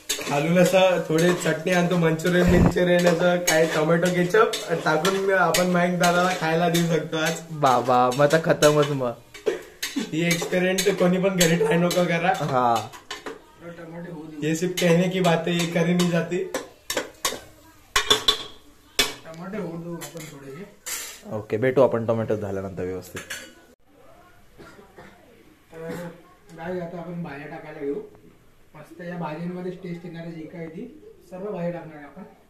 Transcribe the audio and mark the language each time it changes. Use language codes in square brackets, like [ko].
[mr] घालून असं थोडे चटणी आणतो, मंचुरियन असं काय टोमॅटो केचप टाकून आपण मयंक दादाला खायला देऊ शकतो आज. बाबा मग आता खतमच. मग ही एक्सपेरिमेंट कोणी पण घरी ट्राय नको करा. हा, [hi] ये सिर्फ कहने की बात है, ये करी नहीं जाती. [mr] टमाटे होऊ देऊ आपण थोडेसे. ओके, भेटू आपण टोमॅटो झाल्यानंतर व्यवस्थित. तर काय आता आपण भाज्या टाकायला घेऊ. मस्त या भाज्यांमध्ये टेस्ट येणार जी काय ती सर्व भाज्या टाकणार आहे आपण.